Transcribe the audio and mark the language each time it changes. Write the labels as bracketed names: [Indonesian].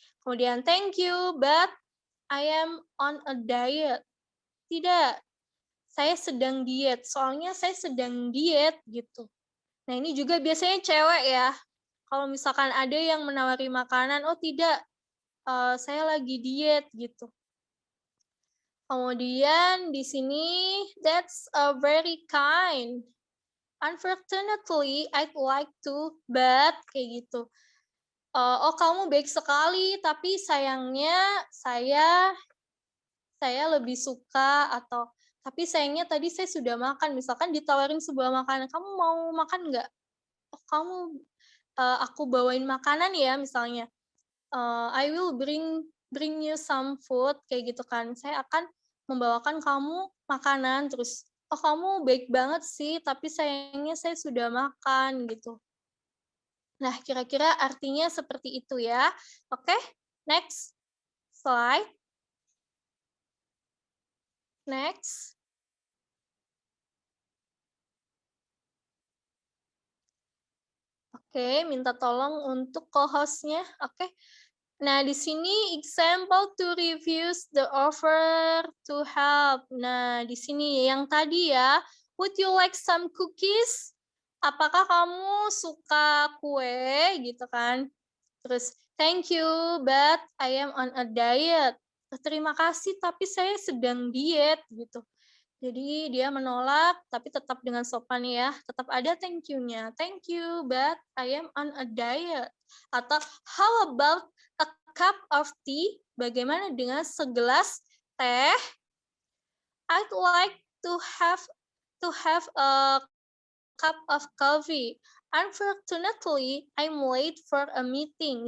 [English] Kemudian, thank you, but I am on a diet. [Indonesian] Tidak, saya sedang diet. Soalnya saya sedang diet gitu. Nah, ini juga biasanya cewek ya. Kalau misalkan ada yang menawari makanan, oh tidak, saya lagi diet gitu. [English] Kemudian di sini, that's a very kind. Unfortunately, I'd like to, but kayak gitu. [Indonesian] Oh, kamu baik sekali, tapi sayangnya saya lebih suka, atau tapi sayangnya tadi saya sudah makan. Misalkan ditawarin sebuah makanan, kamu mau makan nggak? Oh, aku bawain makanan ya misalnya. [English] I will bring you some food kayak gitu kan. [Indonesian] Saya akan membawakan kamu makanan, terus oh kamu baik banget sih, tapi sayangnya saya sudah makan gitu. Nah, kira-kira artinya seperti itu ya. Oke, next slide. [English] Next. [Indonesian] Oke, minta tolong untuk co-host-nya. Oke. [English] Nah, di sini example to reviews the offer to help. Nah, di sini yang tadi ya, would you like some cookies? [Indonesian] Apakah kamu suka kue gitu kan? [English] Terus, thank you, but I am on a diet. [Indonesian] Terima kasih, tapi saya sedang diet gitu. Jadi dia menolak, tapi tetap dengan sopan ya. Tetap ada thank you-nya. [English] Thank you, but I am on a diet. Atau how about a cup of tea? [Indonesian] Bagaimana dengan segelas teh? [English] I'd like to have a cup of coffee. Unfortunately, I'm late for a meeting.